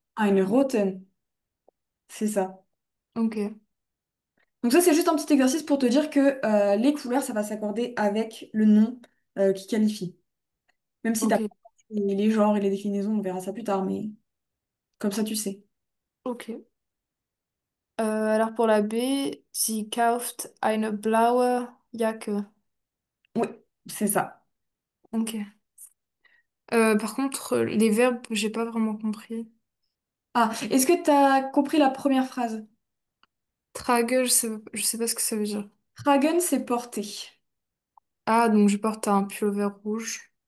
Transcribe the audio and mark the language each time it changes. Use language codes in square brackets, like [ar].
[de] Eine Roten. [fr] C'est ça. Ok, Donc, ça, c'est juste un petit exercice pour te dire que les couleurs, ça va s'accorder avec le nom qui qualifie. Même si tu as ok, les genres et les déclinaisons, on verra ça plus tard, mais comme ça, tu sais. ok. Alors pour la B, [de] sie kauft eine blaue Jacke. [fr] Oui, c'est ça. Ok. Par contre, les verbes, j'ai pas vraiment compris. Ah, est-ce que tu as compris la première phrase? Trage, je sais pas ce que ça veut dire. Tragen, c'est porter. Ah, donc je porte un pullover rouge.